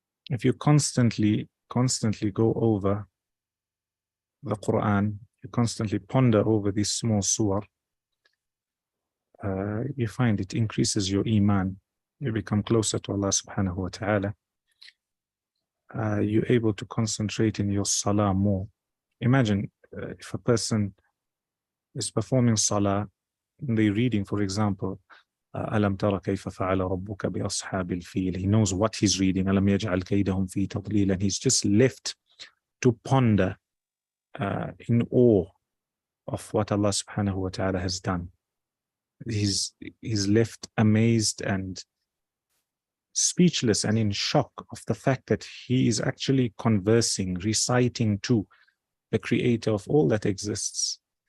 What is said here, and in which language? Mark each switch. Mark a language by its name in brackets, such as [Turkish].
[English] If you constantly go over the Quran, you constantly ponder over these small surah, you find it increases your iman. You become closer to Allah subhanahu wa ta'ala. You're able to concentrate in your salah more. Imagine if a person is performing salah, and they're reading, for example, [Arabic] ألم ترى كيف فعل ربك بأصحاب الفيل. [English] He knows what he's reading. [Arabic] ألم يجعل كيدهم في تضليل. [English] And he's just left to ponder in awe of what Allah subhanahu wa ta'ala has done. He's left amazed and speechless and in shock of the fact that he is actually conversing, reciting to the creator of all that exists.